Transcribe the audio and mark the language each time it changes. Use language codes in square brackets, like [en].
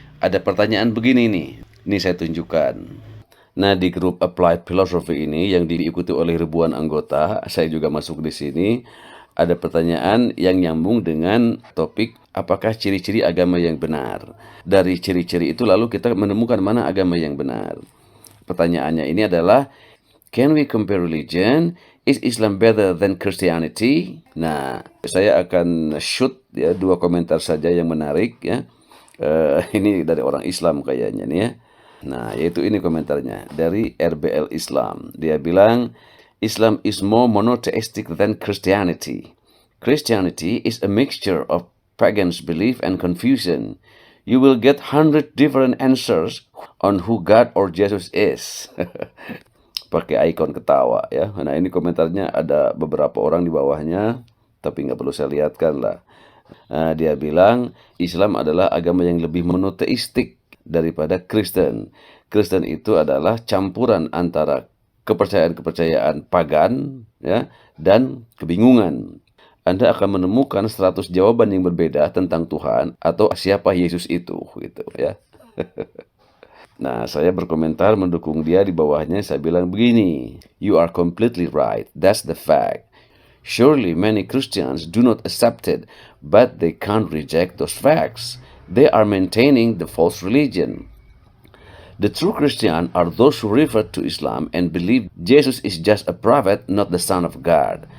[id] Ada pertanyaan begini nih. Ini saya tunjukkan. Nah, di grup Applied Philosophy ini yang diikuti oleh ribuan anggota, saya juga masuk di sini. Ada pertanyaan yang nyambung dengan topik apakah ciri-ciri agama yang benar. Dari ciri-ciri itu lalu kita menemukan mana agama yang benar. Pertanyaannya ini adalah, [en] can we compare religion? Is Islam better than Christianity? [id] Nah, saya akan shoot ya 2 komentar saja yang menarik ya. Ini dari orang Islam kayaknya nih ya. Nah, yaitu ini komentarnya dari RBL Islam. Dia bilang, [en] Islam is more monotheistic than Christianity. Christianity is a mixture of pagans' belief and confusion. You will get 100 different answers on who God or Jesus is. [id] Pakai ikon ketawa ya. Nah, ini komentarnya ada beberapa orang di bawahnya, tapi nggak perlu saya lihatkan lah. Nah, dia bilang Islam adalah agama yang lebih monoteistik daripada Kristen. Kristen itu adalah campuran antara kepercayaan-kepercayaan pagan ya dan kebingungan. Anda akan menemukan 100 jawaban yang berbeda tentang Tuhan atau siapa Yesus itu gitu ya. Nah, saya berkomentar mendukung dia di bawahnya. Saya bilang begini, [en] you are completely right. That's the fact. Surely many Christians do not accept it, but they can't reject those facts. They are maintaining the false religion. The true Christians are those who refer to Islam and believe Jesus is just a prophet, not the Son of God.